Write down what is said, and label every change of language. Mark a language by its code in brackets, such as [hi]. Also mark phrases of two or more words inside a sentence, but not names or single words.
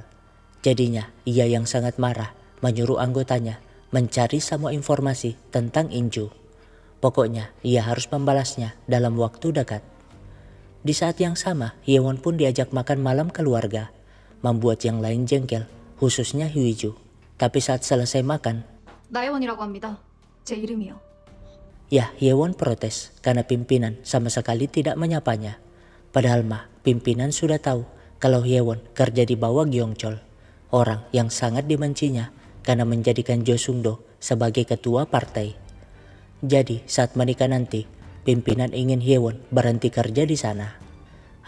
[id] Jadinya, ia yang sangat marah menyuruh anggotanya mencari semua informasi tentang Inju. Pokoknya, ia harus membalasnya dalam waktu dekat. Di saat yang sama, Hyewon pun diajak makan malam keluarga, membuat yang lain jengkel, khususnya Huiju. Tapi saat selesai makan, [ko] 나혜원이라고 합니다. 제 이름이요. [id] ya, Hyewon protes karena pimpinan sama sekali tidak menyapanya. Padahal mah pimpinan sudah tahu kalau Hyewon kerja di bawah Gyeongchol, orang yang sangat dibencinya karena menjadikan Jo Sung-do sebagai ketua partai. Jadi saat menikah nanti, pimpinan ingin Hyewon berhenti kerja di sana.